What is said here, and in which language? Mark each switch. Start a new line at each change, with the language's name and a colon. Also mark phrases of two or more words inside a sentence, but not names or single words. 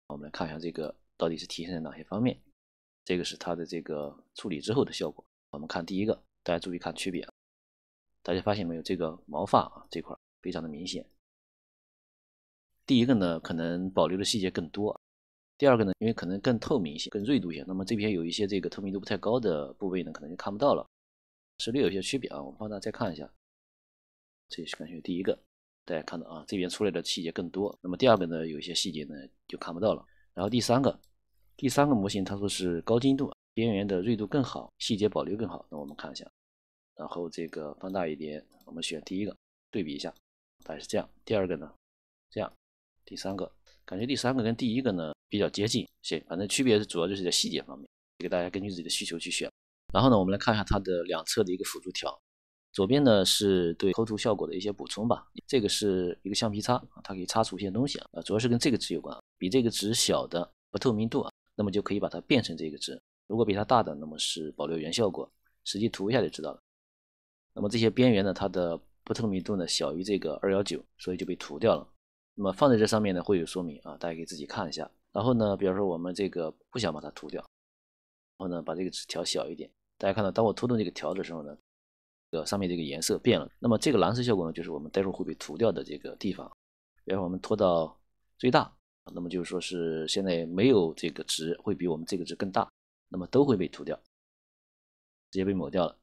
Chinese: 我們來看一下這個到底是體現在哪些方面。這個是它的這個處理之後的效果。我們看第一個，大家注意看區別啊，大家發現沒有？這個毛髮啊這塊非常的明顯。第一個呢，可能保留的細節更多。第二個呢，因為可能更透明一些，更銳度一些，那麼這邊有一些這個透明度不太高的部位呢，可能就看不到了，是略有一些区別啊。我們放大再看一下，這是感觉第一個，大家看到啊，這邊出來的細節更多。那麼第二個呢，有一些細節呢就看不到了。然後第三個模型，它說是高精度，邊緣的銳度更好，細節保留更好。那我們看一下，然後這個放大一點，我們選第一個，對比一下，大概是這樣。第二個呢，這樣，第三個。感覺第三個跟第一個呢比較接近，反正區別主要就是在細節方面，這個大家根據自己的需求去選。然後呢，我們來看一下它的兩側的一個輔助條，左邊呢是對構圖效果的一些補充吧，這個是一個橡皮擦，它可以擦除一些東西啊，主要是跟這個值有關，比這個值小的不透明度啊，那麼就可以把它變成這個值；如果比它大的，那麼是保留原效果，實際塗一下就知道了。那麼這些邊緣呢，它的不透明度呢小於這個219，所以就被塗掉了。那麼放在這上面呢會有說明啊，大家可以自己看一下。然後呢，比如說我們這個不想把它塗掉，然後呢把這個值調小一點。大家看到，當我拖動這個條的時候呢，上面這個顏色變了。那麼這個藍色效果呢，就是我們待會兒會被塗掉的這個地方。比如說我們拖到最大，那麼就是說是現在沒有這個值會比我們這個值更大，那麼都會被塗掉，直接被抹掉了。